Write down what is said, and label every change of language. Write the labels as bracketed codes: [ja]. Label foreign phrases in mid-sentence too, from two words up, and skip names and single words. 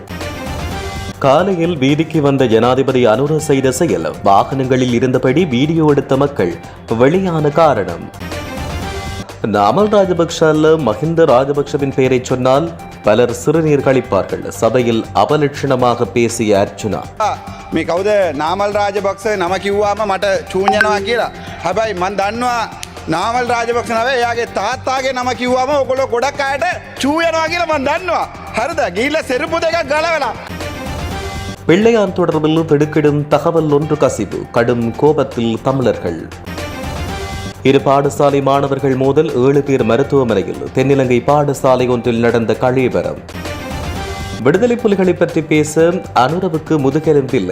[ta] காலையில் வீதிக்கு வந்த ஜனாதிபதி அனுர செய்த செயல், வாகனங்களில் இருந்தபடி வீடியோ எடுத்த மக்கள், வெளியான காரணம். நாமல் ராஜபக்ஷ அல்ல மஹிந்த ராஜபக்ஷவின் பெயரை சொன்னால் பலர் சிறுநீர் கழிப்பார்கள். சபையில் அவலட்சணமாக பேசிய அர்ச்சுனா, [si] මේ කවුද නාමල් රාජපක්ෂ නම කිව්වාම මට චූඤ්ඤනවා කියලා. හැබැයි මන් දන්නවා නාමල් රාජපක්ෂ නම එයාගේ තාත්තාගේ නම කිව්වම ඔයගොල්ලෝ ගොඩක් අයට චූ යනවා කියලා මන් දන්නවා. හරිද? ගිහිල්ලා செருப்பு දෙකක් ගලවලා. [ta] பிள்ளையான் தொடர்பில் திடுக்கிடும் தகவல் ஒன்று கசிவு, கடும் கோபத்தில் தமிழர்கள். இரு பாடசாலை மாணவர்கள் மோதல், 7 பேர் மருத்துவமனையில். தென்னிலங்கை பாடசாலை ஒன்றில் நடந்த கலவரம். விடுதலை புலிகளை பற்றி பேச அனுரவுக்கு முதுகெலும்பில்லை.